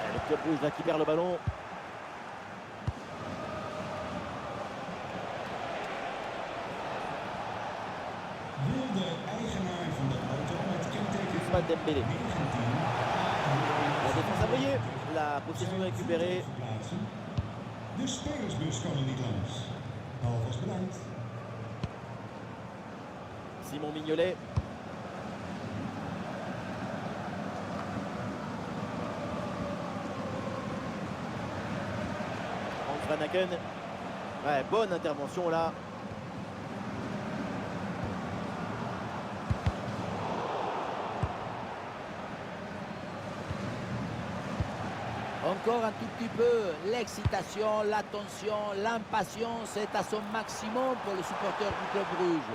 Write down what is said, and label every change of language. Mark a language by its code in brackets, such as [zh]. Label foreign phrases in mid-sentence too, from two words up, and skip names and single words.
[fr] Club Rouge là qui perd le ballon. Ousmane Dembélé. La défense a brillé. La possession récupérée. [nl] De spelersbus kan er niet langs. Alvast bedankt. [fr] Simon Mignolet. Hans Van Aken. Ouais, bonne intervention là. Encore un tout petit peu, l'excitation, l'attention, l'impatience est à son maximum pour les supporters du Club Rouge.